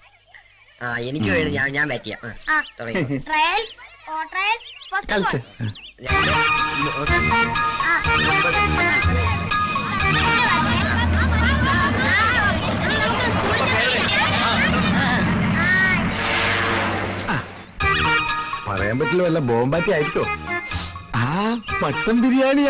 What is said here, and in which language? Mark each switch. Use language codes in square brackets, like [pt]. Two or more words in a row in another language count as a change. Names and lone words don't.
[ml] എനിക്ക് വേണ്ടി ഞാൻ പറ്റിയ [hi] ट्रायल और ट्रायल [ml] കളിച്ച് പറയാൻ പറ്റില്ല, വല്ല ബോംബാറ്റി ആയിരിക്കോ? ആ മട്ടൻ ബിരിയാണിയാ.